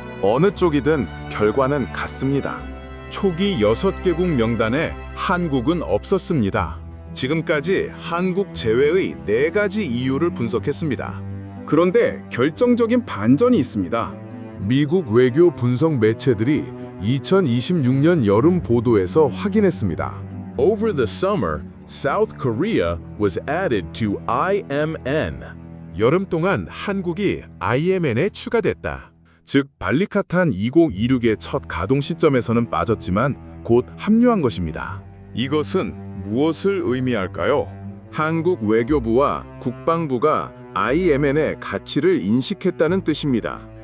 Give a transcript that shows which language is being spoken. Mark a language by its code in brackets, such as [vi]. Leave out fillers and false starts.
[ko] 어느 쪽이든 결과는 같습니다. 초기 6개국 명단에 한국은 없었습니다. 지금까지 한국 제외의 4가지 이유를 분석했습니다. 그런데 결정적인 반전이 있습니다. 미국 외교 분석 매체들이 2026년 여름 보도에서 확인했습니다. [en] Over the summer, South Korea was added to IMN. [ko] 여름 동안 한국이 IMN에 추가됐다. 즉, 발리카탄 2026의 첫 가동 시점에서는 빠졌지만 곧 합류한 것입니다. 이것은 무엇을 의미할까요? 한국 외교부와 국방부가 IMN의 가치를 인식했다는 뜻입니다.